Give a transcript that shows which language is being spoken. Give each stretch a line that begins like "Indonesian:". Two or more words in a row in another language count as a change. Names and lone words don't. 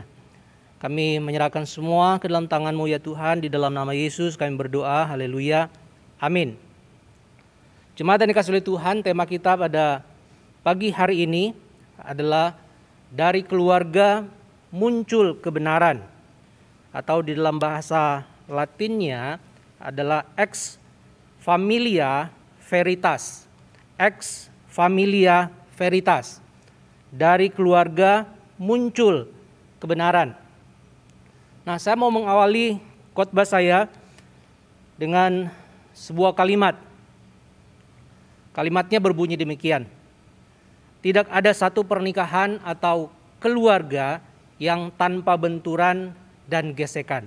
Indonesian: Kami menyerahkan semua ke dalam tangan-Mu ya Tuhan, di dalam nama Yesus kami berdoa, haleluya, amin. Jemaat yang dikasihi oleh Tuhan, tema kita pada pagi hari ini adalah dari keluarga muncul kebenaran, atau di dalam bahasa Latinnya adalah
Latin: ex familia veritas. Ex familia veritas.
Indonesian: Dari keluarga muncul kebenaran. Nah, saya mau mengawali khotbah saya dengan sebuah kalimat. Kalimatnya berbunyi demikian. Tidak ada satu pernikahan atau keluarga yang tanpa benturan dan gesekan.